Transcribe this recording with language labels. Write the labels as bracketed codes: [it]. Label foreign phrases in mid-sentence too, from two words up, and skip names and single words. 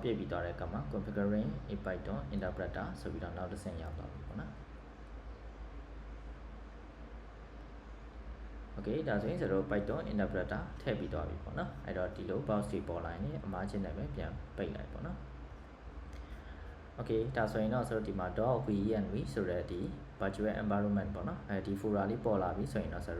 [my] ပြည့်ပြီးသွားတဲ့အခါမှာ [en] configuring a python interpreter [my] ဆိုပြီးတော့နောက်တစ်ဆင့်ရောက်သွားပြီပေါ့နော် okay ဒါဆိုရင်ဆိုတော့ [en] python interpreter [my] ထည့်ပြီးသွားပြီပေါ့နော်အဲ့တော့ဒီလို box တွေပေါ်လာရင်အမှားချင်းနဲ့ပဲပြန်ပိတ်လိုက်ပေါ့နော် okay ဒါဆိုရင်တော့ဆိုတော့ဒီမှာ .venv ဆိုတဲ့ဒီ [en] virtual environment [my] ပေါ့နော်အဲဒီ folder လေးပေါ်လာပြီဆိုရင်တော့ဆို